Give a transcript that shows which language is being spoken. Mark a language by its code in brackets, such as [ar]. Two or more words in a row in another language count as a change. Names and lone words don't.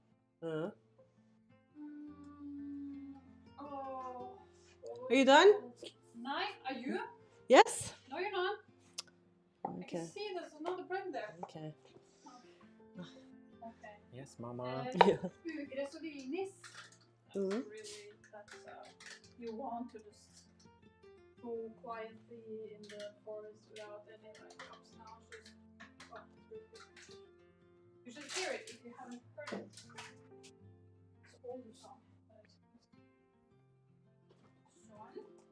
[en] Oh. Are you done? Nine? Are you? Yes? No, you're not. I Okay. can see there's another friend there. Okay. Okay. Yes, mama. Yeah. Ugres og vinis. That's really, that's, you want to just go quietly in the forest without any like ups and downs. Just, oh, it's really good. You should hear it if you haven't heard it. It's an older song. Swan.